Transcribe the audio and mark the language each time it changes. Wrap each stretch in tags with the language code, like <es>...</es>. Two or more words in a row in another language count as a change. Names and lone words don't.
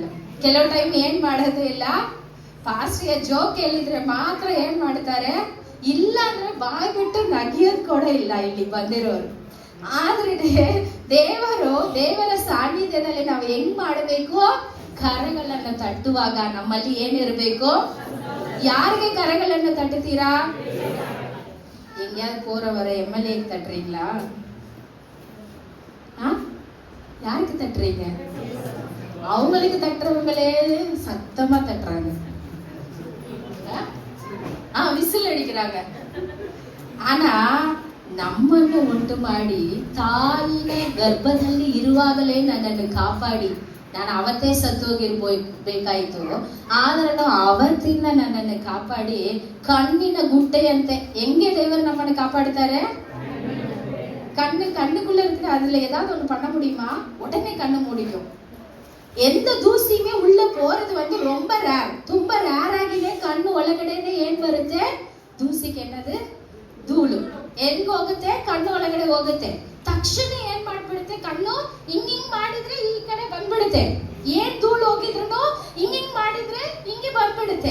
<kn>ಕೆಲವು ಟೈಮ್ ಏನ್ ಮಾಡೋದು ಇಲ್ಲ, ಪಾಸ್ಟ್ಗೆ ಜೋಕ್ ಹೇಳಿದ್ರೆ ಮಾತ್ರ ಏನ್ ಮಾಡ್ತಾರೆ, ಇಲ್ಲ ಅಂದ್ರೆ ಬಾಯ್ ಬಿಟ್ಟು ನಗಿಯೋದ್ ಕೂಡ ಇಲ್ಲ ಇಲ್ಲಿ ಬಂದಿರೋರು. ಆದ್ರೆ ದೇವರ ಸಾನ್ನಿಧ್ಯದಲ್ಲಿ ನಾವು ಹೆಂಗ್ ಮಾಡಬೇಕು? ಕರಗಳನ್ನು ತಟ್ಟುವಾಗ ನಮ್ಮಲ್ಲಿ ಏನಿರ್ಬೇಕು? ಯಾರಿಗೆ ಕರಗಳನ್ನು ತಟ್ಟುತ್ತೀರಾ?</kn> <ta>எங்கேயாவது போறவரை எம்எல்ஏ தட்டுறீங்களா? யாருக்கு தட்டுறீங்க? அவங்களுக்கு தட்டுறவங்களே சத்தமா தட்டுறாங்க, விசில் அடிக்கிறாங்க.</ta> <kn>ಆನಾ ನಮ್ಮನ್ನು ಉಂಟು ಮಾಡಿ ತಾಯಿನ ಗರ್ಭದಲ್ಲಿ ಇರುವಾಗಲೇ ನನ್ನನ್ನು ಕಾಪಾಡಿ, ನಾನು ಅವತ್ತೇ ಸತ್ತೋಗಿರ್ಬೇಕಾಯ್ತು, ಆದ್ರೂ ಅವತ್ತಿಂದ ನನ್ನನ್ನು ಕಾಪಾಡಿ ಕಣ್ಣಿನ ಗುಡ್ಡೆಯಂತೆ. ಹೆಂಗೆ ದೇವರು ನಮ್ಮನ್ನು ಕಾಪಾಡ್ತಾರೆ?</kn> <ta>கண்ணுக்குள்ள இருக்கிற அதுல ஏதாவது ஒண்ணு பண்ண முடியுமா? உடனே கண்ணு மூடிக்கும். எந்த தூசியுமே உள்ள போறது ரொம்ப ரேர்,</ta> <kn>ತುಂಬಾ ರೇರ್ ಆಗಿದೆ. ಕಣ್ಣು ಒಳಗಡೆನೆ ಏನ್ ಬರುತ್ತೆ? ದೂಸಿಗೆ ಏನದು? ಧೂಳು. ಹೆಂಗ್ ಹೋಗುತ್ತೆ? ಕಣ್ಣು ಒಳಗಡೆ ಹೋಗುತ್ತೆ. ತಕ್ಷಣ ಏನ್ ಮಾಡ್ಬಿಡುತ್ತೆ? ಕಣ್ಣು ಹಿಂಗ್ ಮಾಡಿದ್ರೆ ಈ ಕಡೆ ಬಂದ್ಬಿಡುತ್ತೆ. ಏನ್ ಧೂಳು ಹೋಗಿದ್ರು ಹಿಂಗ್ ಮಾಡಿದ್ರೆ ಹಿಂಗೆ ಬಂದ್ಬಿಡುತ್ತೆ.</kn>